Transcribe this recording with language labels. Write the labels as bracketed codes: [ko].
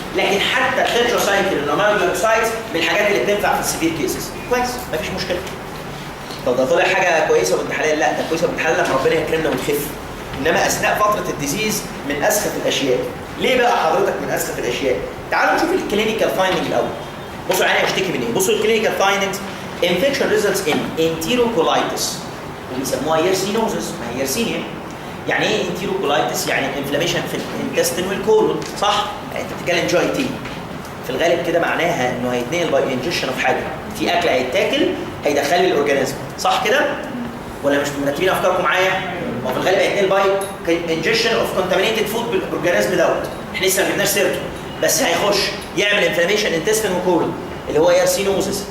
[ar] لكن حتى التتراسايكل والنومايكروسايتس من الحاجات اللي بتنفع في السيفير كيسز. كويس، مفيش مشكله. طب ده طلع حاجه كويسه وبنت حلال؟ لا، ده كويسه وبنت حلال لما ربنا يكرمنا ونخف. انما اثناء فتره الديزيز من اسخف الاشياء. ليه بقى حضرتك من اسخف الاشياء؟ تعالوا نشوف الكلينيكال فايندنج الاول. بصوا العيان هيشتكي من ايه؟ بصوا الكلينيكال فايندنجز. [en] infection results in enterocolitis [ar] وبيسموها يرسينوزس. ما هي يرسينيا. يعني ايه انتيروكولايتس؟ يعني انفلاميشن في الانتستين والكولون، صح؟ يعني انت بتتكلم جي تي. في الغالب كده معناها انه هيتنقل باي انجكشن اوف حاجه، في اكل هيتاكل هيدخل لي الاورجانيزم، صح كده؟ ولا مش مرتبين افكاركم معايا؟ هو في الغالب هيتنقل باي انجكشن اوف كونتامينيتد فود بالاورجانيزم دوت، احنا لسه ما جبناش سيرته، بس هيخش يعمل انفلاميشن انتستين وكولون اللي هو يرسينوزس.